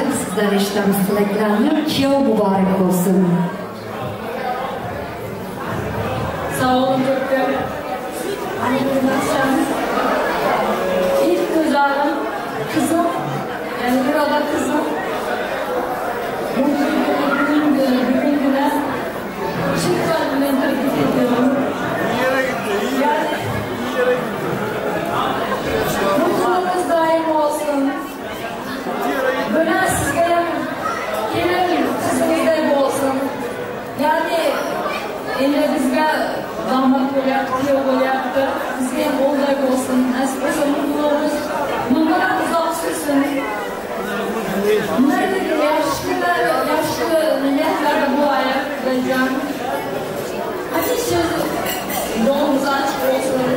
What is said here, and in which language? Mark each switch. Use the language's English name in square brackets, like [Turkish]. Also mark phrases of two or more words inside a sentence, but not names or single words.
[Uzbek] sizlar eshitamiz tilaklarni. Kuyov muborak bo'lsin. [Turkish] Sağ olun doktor. İlk kızlarım, kızım, yani burada kızım. Bugün güne çift kalbimden tebrik ediyorum. Mutluluğunuz daim olsun. Böyle sizge gelin sizimizde olsun. Yani eline bizge damat [Uzbek] bo'lyapti, kuyov bo'lyapti. Bizga ham o'g'illar bo'lsin. Nasib bo'lsa mutluluğumuz bundan uzoq sursin. Bunlardagi yaxshi kunlar, yaxshi niyatlarda bo'laylik, Xudojon. Hamisha yo'limiz ochiq bo'lsin.